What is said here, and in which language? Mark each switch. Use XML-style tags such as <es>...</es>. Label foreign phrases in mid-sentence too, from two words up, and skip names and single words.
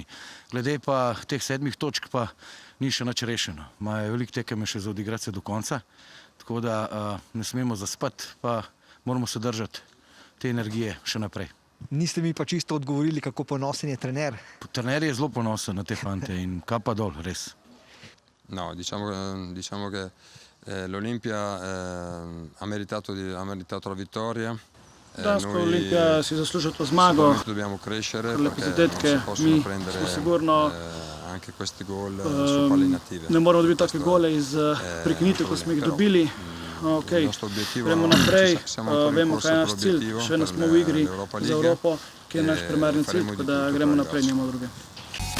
<sl>Glede pa teh 7 točk pa ni še nič rešeno. Imajo veliko tekeme še za odigrati se do konca, tako da ne smemo zaspati, pa moramo se držati te energije še naprej. Niste mi pa čisto odgovorili, kako ponosen je trener. Trener je zelo ponosen na te fante in kapa dol, res.</sl> <it>No, diciamo che l'Olimpia ha meritato la vittoria.</it> <sl>Dansko Olimpija si zaslužila to zmago.</sl> <it>Dobbiamo crescere</it> <sl>Lepe</sl> <it>perché</it> <sl>zadetke,</sl> <it>non si possono</it> <sl>mi</sl> <it>prendere</it> <sl>smo sigurno</sl> <it>anche questi gol su palle inattive.</it> <sl>ne moramo dobiti take gole iz prekinitev, ko smo jih dobili. Okay. Gremo naprej, vemo, kaj je naš cilj, še nas smo v igri za Evropo, ki je naš primarni cilj, tako da gremo naprej, nimamo druge.</sl>